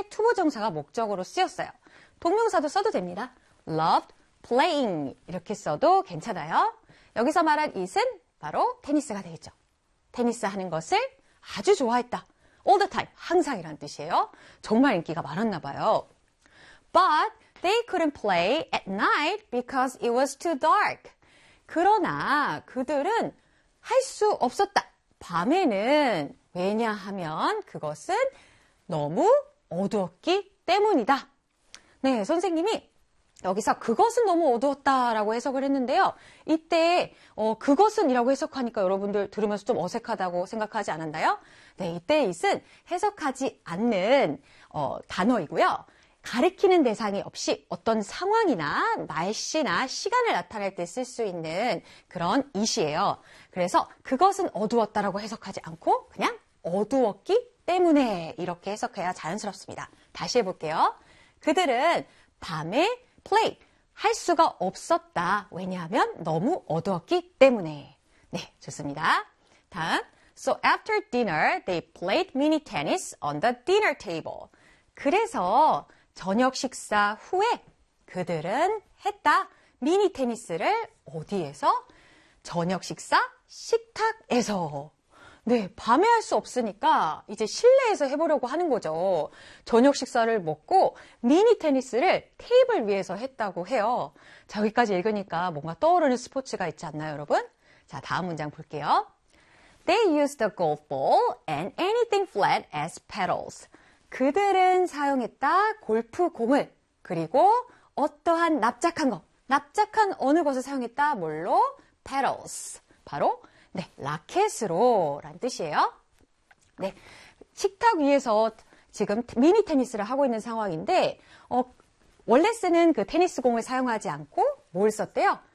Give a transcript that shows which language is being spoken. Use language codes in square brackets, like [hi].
[ko] 형용사가 목적으로 쓰였어요. 동명사도 써도 됩니다. [en] Loved playing [ko] 이렇게 써도 괜찮아요. 여기서 말한 it은 바로 테니스가 되겠죠. 테니스 하는 것을 아주 좋아했다. [en] All the time, [ko] 항상이라는 뜻이에요. 정말 인기가 많았나 봐요. [en] But they couldn't play at night because it was too dark. [ko] 그러나 그들은 할 수 없었다. 밤에는 왜냐하면 그것은 너무 어두웠기 때문이다. 네, 선생님이 여기서 그것은 너무 어두웠다라고 해석을 했는데요. 이때 그것은 이라고 해석하니까 여러분들 들으면서 좀 어색하다고 생각하지 않았나요? 네, 이때 it은 해석하지 않는 단어이고요. 가리키는 대상이 없이 어떤 상황이나 날씨나 시간을 나타낼 때 쓸 수 있는 그런 it이에요. 그래서 그것은 어두웠다라고 해석하지 않고 그냥 어두웠기 때문에 이렇게 해석해야 자연스럽습니다. 다시 해볼게요. 그들은 밤에 play 할 수가 없었다. 왜냐하면 너무 어두웠기 때문에. 네, 좋습니다. 다음, [en] so after dinner, they played mini tennis on the dinner table. [ko] 그래서 저녁 식사 후에 그들은 했다. 미니 테니스를 어디에서? 저녁 식사 식탁에서. 네, 밤에 할 수 없으니까 이제 실내에서 해보려고 하는 거죠. 저녁 식사를 먹고 미니 테니스를 테이블 위에서 했다고 해요. 자, 여기까지 읽으니까 뭔가 떠오르는 스포츠가 있지 않나요, 여러분? 자, 다음 문장 볼게요. [en] They used a golf ball and anything flat as paddles. [ko] 그들은 사용했다 골프공을, 그리고 어떠한 납작한 거, 납작한 어느 것을 사용했다, 뭘로? paddles, 바로 네, 라켓으로 라는 뜻이에요. 네, 식탁 위에서 지금 미니 테니스를 하고 있는 상황인데 원래 쓰는 그 테니스 공을 사용하지 않고 뭘 썼대요?